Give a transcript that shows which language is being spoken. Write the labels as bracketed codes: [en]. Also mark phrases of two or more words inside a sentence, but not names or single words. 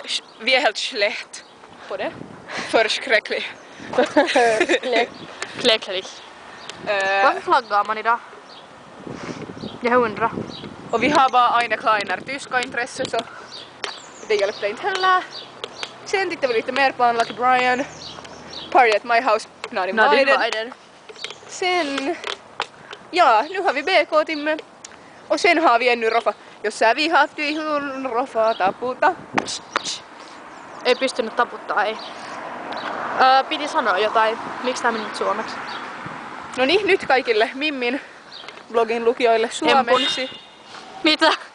[sv] Vi är helt slätt på det. Förskräckligt. Kläcklig. Varför flaggar man idag? Jag undrar. Och vi har bara [de] Aine Kleiner [sv] tyska intresse så det hjälpte inte heller. Sen tittade vi lite mer på Unlucky Brian. [en] Party at my house, not invited. [sv] Sen, ja, nu har vi BK-timme. Och sen har vi ännu Rofa. [fi] Jos sä vihaat vihun, Rofa taputa. Ei pystynyt taputtaa, ei. Piti sanoa jotain. Miksi tää meni nyt suomeksi? No niin, nyt kaikille Mimmin blogin lukijoille suomeksi. Mitä?